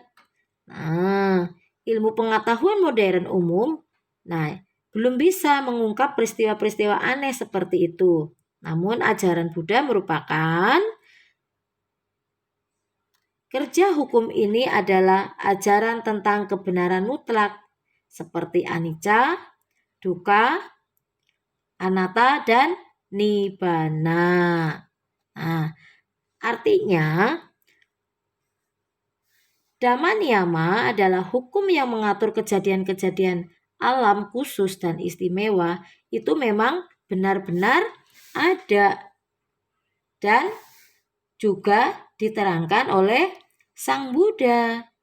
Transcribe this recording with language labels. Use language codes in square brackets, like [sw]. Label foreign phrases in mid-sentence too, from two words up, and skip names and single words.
[id] Nah, ilmu pengetahuan modern umum belum bisa mengungkap peristiwa-peristiwa aneh seperti itu. Namun ajaran Buddha merupakan kerja hukum ini adalah ajaran tentang kebenaran mutlak seperti [pi] anicca, dukkha, anatta, [id] dan nibbana. Nah, artinya [pi] Dhamma Niyama [id] adalah hukum yang mengatur kejadian-kejadian alam khusus dan istimewa itu memang benar-benar ada dan juga diterangkan oleh Sang Buddha.